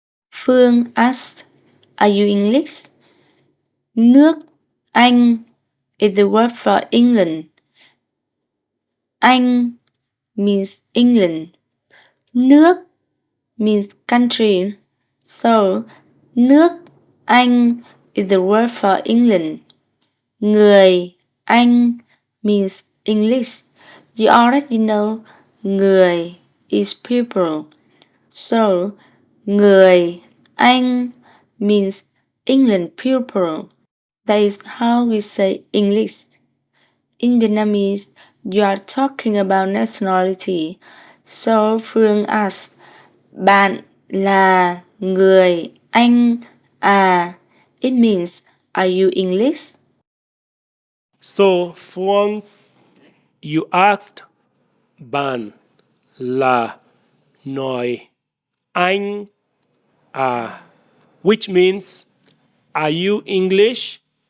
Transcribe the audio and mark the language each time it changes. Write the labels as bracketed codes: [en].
[en] Phương asked, are you English? Nước Anh is the word for England. Anh means England. Nước means country. So, nước Anh is the word for England. [vi] Người Anh [en] means English. You already know người is people. So, [vi] người Anh [en] means England people. That is how we say English. In Vietnamese, you are talking about nationality. So, Phương asks, [vi] bạn là người Anh à? [en] It means, are you English? So, Phương, you asked [vi] ban là người Anh à, [en] which means, are you English?